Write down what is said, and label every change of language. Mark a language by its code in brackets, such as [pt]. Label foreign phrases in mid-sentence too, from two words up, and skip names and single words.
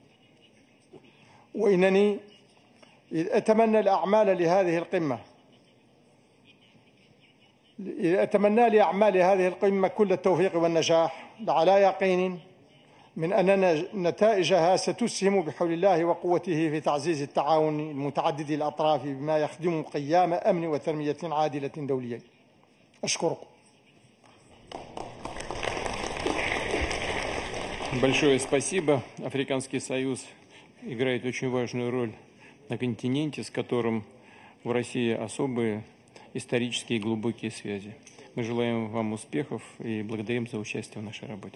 [ar] وإنني أتمنى لأعمال هذه القمة كل التوفيق والنجاح، على يقين من أن نتائجها ستسهم بحول الله وقوته في تعزيز التعاون المتعدد الأطراف بما يخدم قيام أمن وتنمية عادلة دولية. أشكركم. [ru] Большое спасибо. Африканский союз играет очень важную роль на континенте, с которым в России особые исторические и глубокие связи. Мы желаем вам успехов и благодарим за участие в нашей работе.